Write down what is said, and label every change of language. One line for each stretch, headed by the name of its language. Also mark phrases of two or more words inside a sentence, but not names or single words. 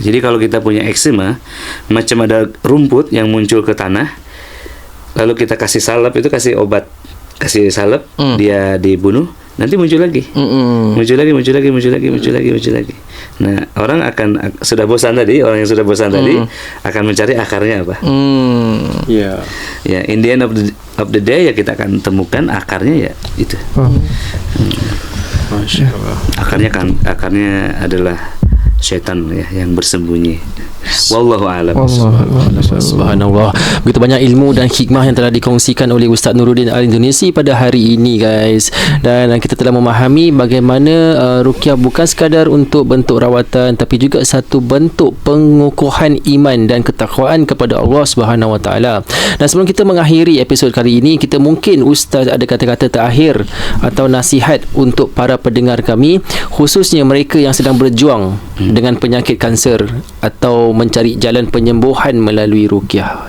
Indonesian: Jadi kalau kita punya eczema, macam ada rumput yang muncul ke tanah, lalu kita kasih salep, itu kasih obat, kasih salep, dia dibunuh, nanti muncul lagi, muncul lagi. Nah, orang akan sudah bosan tadi, orang yang sudah bosan tadi akan mencari akarnya apa. Ya,
English: in the end of the day
Indonesian: ya kita akan temukan akarnya ya itu.
Arabic: ما شاء الله.
Indonesian: Akarnya adalah syaitan ya yang bersembunyi.
Arabic: والله أعلم. سبحان الله.
Malay: Begitu banyak ilmu dan hikmah yang telah dikongsikan oleh Ustaz Nuruddin Al-Indonesi pada hari ini, guys. Dan kita telah memahami bagaimana ruqyah bukan sekadar untuk bentuk rawatan, tapi juga satu bentuk pengukuhan iman dan ketakwaan kepada Allah
Arabic: سبحانه وتعالى.
Malay: Dan sebelum kita mengakhiri episod kali ini, kita mungkin Ustaz ada kata-kata terakhir atau nasihat untuk para pendengar kami, khususnya mereka yang sedang berjuang dengan penyakit kanser atau mencari jalan penyembuhan melalui ruqyah.